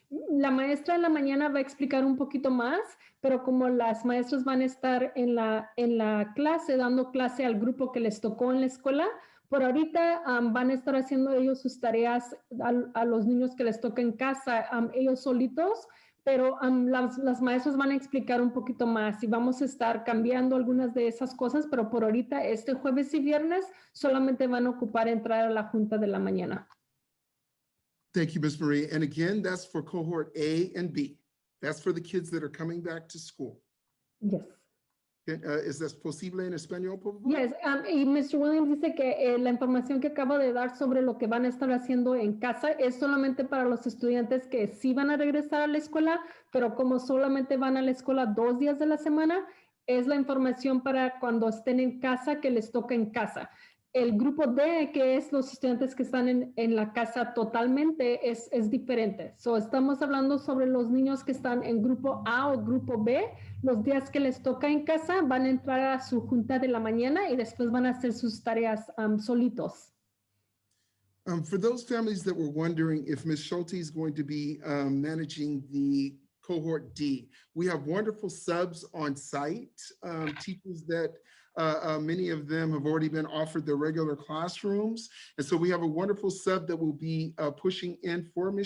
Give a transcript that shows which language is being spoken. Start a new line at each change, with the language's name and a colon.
Spanish: la maestra en la mañana va a explicar un poquito más, pero como las maestras van a estar en la clase, dando clase al grupo que les tocó en la escuela, por ahorita van a estar haciendo ellos sus tareas a los niños que les toca en casa, ellos solitos, pero las maestras van a explicar un poquito más y vamos a estar cambiando algunas de esas cosas, pero por ahorita este jueves y viernes solamente van a ocupar entrar a la junta de la mañana.
English: Thank you, Ms. Marie. And again, that's for cohort A and B. That's for the kids that are coming back to school. Yes.
Spanish: ¿Es das posible en español, por favor? Yes, y Mr. Williams dice que la información que acabo de dar sobre lo que van a estar haciendo en casa es solamente para los estudiantes que sí van a regresar a la escuela, pero como solamente van a la escuela 2 días de la semana, es la información para cuando estén en casa que les toca en casa. El grupo D, que es los estudiantes que están en la casa totalmente, es diferente. So, estamos hablando sobre los niños que están en grupo A o grupo B. Los días que les toca en casa van a entrar a su junta de la mañana y después van a hacer sus tareas solitos.
English: For those families that were wondering if Ms. Schulte is going to be managing the cohort D, we have wonderful subs on site, teachers that many of them have already been offered their regular classrooms. And so we have a wonderful sub that will be pushing in for Ms.